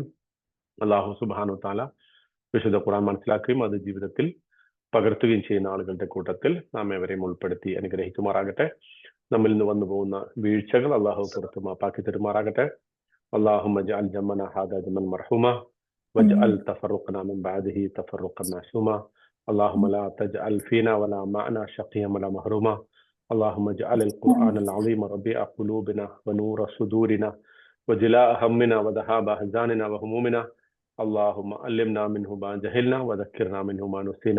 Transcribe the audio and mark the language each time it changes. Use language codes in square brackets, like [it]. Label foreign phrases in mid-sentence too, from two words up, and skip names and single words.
[ml] അള്ളാഹു സുബ്ഹാനഹു വതആല വിശുദ്ധ ഖുർആൻ മനസ്സിലാക്കുകയും അത് ജീവിതത്തിൽ പകർത്തുകയും ചെയ്യുന്ന ആളുകളുടെ കൂട്ടത്തിൽ നാം ഏവരെയും ഉൾപ്പെടുത്തി അനുഗ്രഹിക്കുമാറാകട്ടെ. നമ്മിൽ നിന്ന് വന്നു പോകുന്ന വീഴ്ചകൾ അള്ളാഹു പുറത്ത് മാപ്പാക്കി തരുമാറാകട്ടെ. [ar] اللهم اجعل جمعنا هذا جمعا مرحوما واجعل تفرقنا من بعده تفرقا معصوما. اللهم لا تجعل فينا ولا معنا شقيا ولا محروما. اللهم اجعل القرآن العظيم ربيع قلوبنا ونور صدورنا وجلاء همنا وذهاب أحزاننا وهمومنا. اللهم علمنا منه ما جهلنا وذكرنا منه ما نسينا.